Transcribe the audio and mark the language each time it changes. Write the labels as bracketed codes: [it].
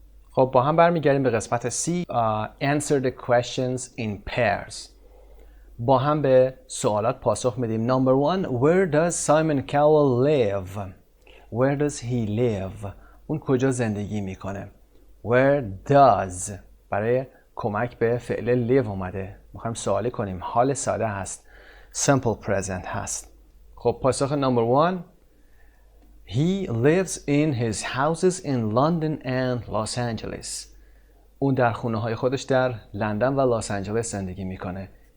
[fa] خب با هم برمیگردیم به قسمت C. [en] Answer the questions in pairs. [fa] با هم به سوالات پاسخ میدیم. [en] Number 1. Where does Simon Cowell live? Where does he live? [fa] اون کجا زندگی میکنه؟ [en] Where does [fa] برای کمک به فعل live اومده. میخوایم سوالی کنیم. حال ساده هست. [en] Simple present هست. [fa] خب پاسخ [en] number 1. He lives in his houses in London and Los Angeles. [fa] اون در خونه های خودش در لندن و لس آنجلس زندگی میکنه.